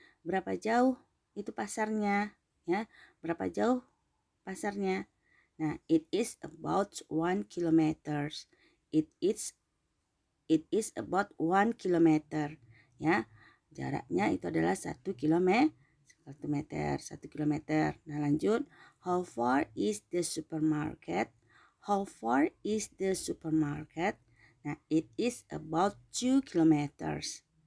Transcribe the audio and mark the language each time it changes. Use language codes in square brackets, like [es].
[id] Berapa jauh itu pasarnya? Ya, berapa jauh pasarnya? [en] Nah, it is about 1 kilometers. It is about 1 kilometer. [id] Ya, jaraknya itu adalah 1 kilometer. 1 meter, 1 kilometer. Nah, lanjut. [en] How far is the supermarket? How far is the supermarket? Nah, it is about 2 kilometers.